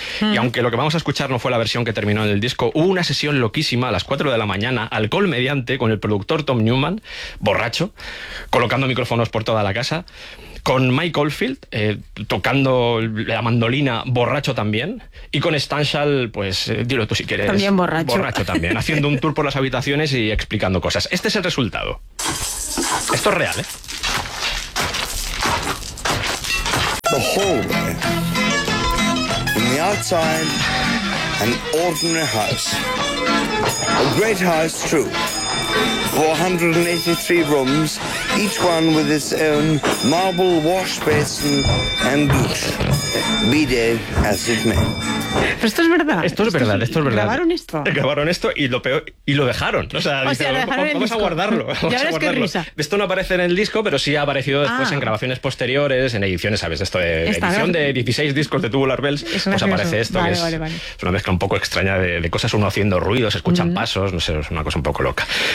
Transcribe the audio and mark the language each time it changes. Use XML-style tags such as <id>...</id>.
<es>Y aunque lo que vamos a escuchar no fue la versión que terminó en el disco, hubo una sesión loquísima a las 4 de la mañana, alcohol mediante, con el productor Tom Newman, borracho, colocando micrófonos por toda la casa, con Mike Oldfield tocando la mandolina, borracho también, y con Stanshall, pues dilo tú si quieres, también borracho. Borracho también, haciendo un tour por las habitaciones y explicando cosas. Este es el resultado. Esto es real, ¿eh?</es> <en>The hallway. In the outside, an ordinary house. A great house, true. 483 rooms, each one with its own marble wash basin and douche. Be dead as it may.</en> <es>Pero esto es verdad. Esto es verdad. Grabaron esto. Grabaron esto y lo peor, y lo dejaron. Vamos a guardarlo. Esto no aparece en el disco, pero sí ha aparecido después en grabaciones posteriores, en ediciones, ¿sabes? Esto de edición de 16 discos de Tubular Bells. Pues aparece esto. Es una mezcla un poco extraña de cosas, uno haciendo ruidos, escuchan pasos, no sé, es una cosa un poco loca.</es>